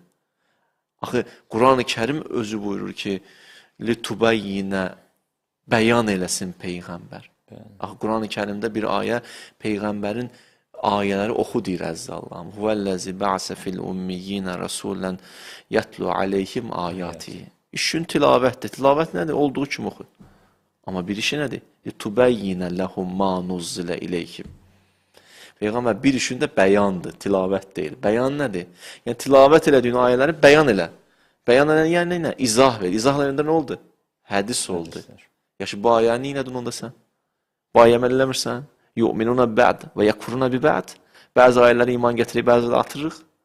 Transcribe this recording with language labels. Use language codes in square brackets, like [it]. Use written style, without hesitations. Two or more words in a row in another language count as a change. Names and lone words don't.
[az] Axı, Quran-ı Kərim özü buyurur ki, لِتُبَيِّنَ bəyan eləsin Peyğəmbər. Axı, Quran-ı Kərimdə bir ayə Peyğəmbərin ayələri oxu deyir əzizə Allahım. [ar] هو الذي بعث في الأميين رسولا يتلو عليهم آياته. [az] İşin tilavətdir. Tilavət nədir? Olduğu kimi oxu. Amma bir işi nədir? [ar] لِتُبَيِّنَ لَهُمْ مَا نُزِّلَ إِلَيْهِمْ [az] Peyğəmbər bir işində bəyandır, tilavət deyil. Bəyan nədir? Yəni, tilavət elədiyin ayələri bəyan elə. Bəyan elə, yəni nə? İzah ver. İzah eləyəndə nə oldu? Hədis oldu. Yaxşı, bu ayəni nə edin onda sən? Bu ayə əməl eləmirsən? [ar] يؤمنون بعض ويكفرون ببعض. [az] Bəzi ayələri iman gətirək, bəziləri atırıq.